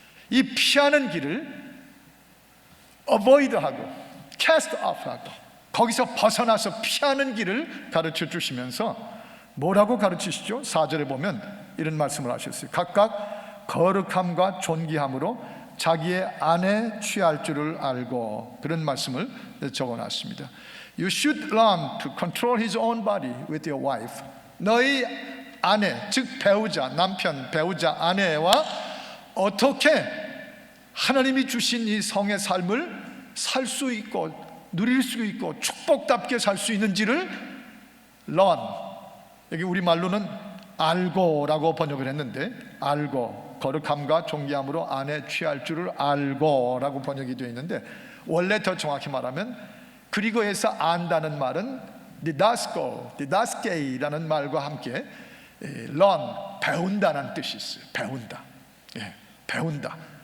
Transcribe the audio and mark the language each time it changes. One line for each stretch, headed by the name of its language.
Korean: 이 피하는 길을 avoid하고 cast off하고 거기서 벗어나서 피하는 길을 가르쳐 주시면서 뭐라고 가르치시죠? 4절에 보면 이런 말씀을 하셨어요. 각각 거룩함과 존귀함으로 자기의 아내 취할 줄을 알고, 그런 말씀을 적어놨습니다.
English: You should learn to control his own body with your wife.
Korean: 너희 아내, 즉 배우자, 남편, 배우자, 아내와 어떻게 하나님이 주신 이 성의 삶을 살 수 있고 누릴 수 있고 축복답게 살 수 있는지를 learn, 여기 우리말로는 알고라고 번역을 했는데, 알고, 거룩함과 존귀함으로 아내 취할 줄을 알고라고 번역이 되어 있는데, 원래 더 정확히 말하면 그리고에서 안다는 말은 didasko라는 말과 함께 learn, 배운다는 뜻이 있어요. 배운다. 예, 배운다.